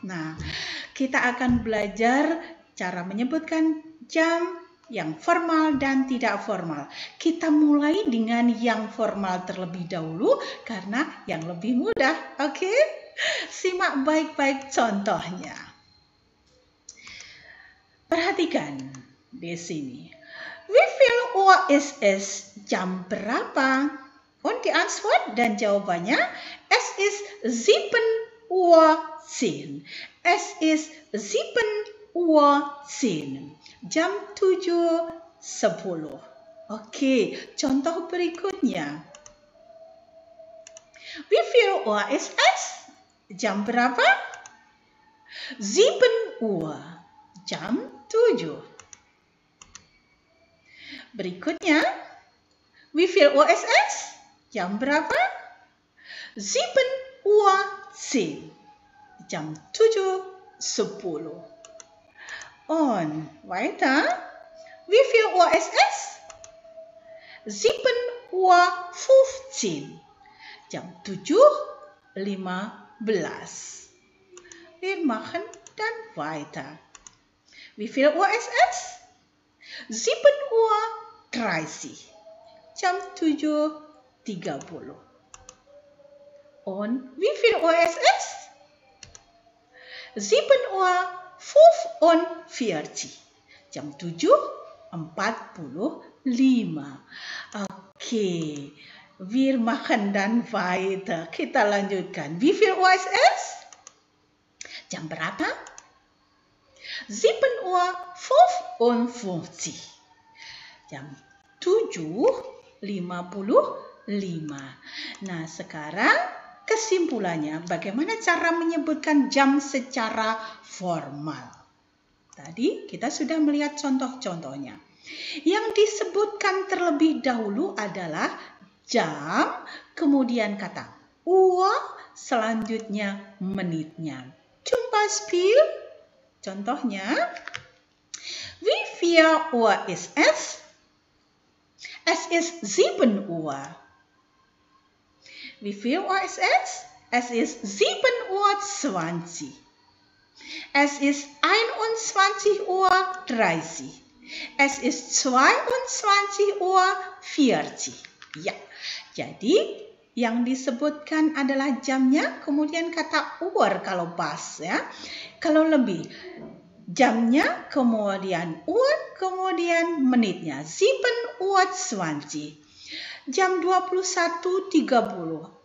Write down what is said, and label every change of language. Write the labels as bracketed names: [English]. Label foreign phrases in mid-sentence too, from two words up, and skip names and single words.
[Indonesian] Nah, kita akan belajar cara menyebutkan jam yang formal dan tidak formal. Kita mulai dengan yang formal terlebih dahulu karena yang lebih mudah. Oke? Simak baik-baik contohnya. Perhatikan di sini. [German] Wie viel Uhr ist es? [Indonesian] Jam berapa? [German] Und die Antwort [Indonesian] dan jawabannya, [German] es ist 7:10. Es ist 7:10. [Indonesian] Jam 7:10. Oke, contoh berikutnya. [German] Wie viel Uhr ist es? [Indonesian] Jam berapa? 7 Uhr. Jam 7. Berikutnya, [German] wie viel Uhr ist es? [Indonesian] Jam berapa? 7:10. Jam 7:10. [German] Und weiter, wie viel Uhr ist es? 7:15. [Indonesian] Jam 7:15. [German] Wir machen dann weiter. Wie viel Uhr ist es? [Indonesian] 7:30. Jam 7:30. [German] Und wie viel Uhr ist es? 7:45. [Indonesian] Jam 7:45. Oke, [German] wir machen dann weiter. [Indonesian] Kita lanjutkan. [German] Wie viel Uhr ist es? [Indonesian] Jam berapa? [German] 7:55. [Indonesian] Jam 7:55. Nah, sekarang kesimpulannya, bagaimana cara menyebutkan jam secara formal? Tadi kita sudah melihat contoh-contohnya. Yang disebutkan terlebih dahulu adalah jam, kemudian kata Uhr, selanjutnya menitnya. [German] Zum Beispiel, contohnya, wie viel Uhr ist es? Es ist 7 Uhr. Wie viel Uhr ist es? Es ist 7:20 Uhr. Es ist 21:30 Uhr. Es ist 22:40 Uhr. [Indonesian] Ya, jadi yang disebutkan adalah jamnya, kemudian kata Uhr kalau pas ya. Kalau lebih, jamnya, kemudian Uhr, kemudian menitnya. 7:20. Jam 21:30.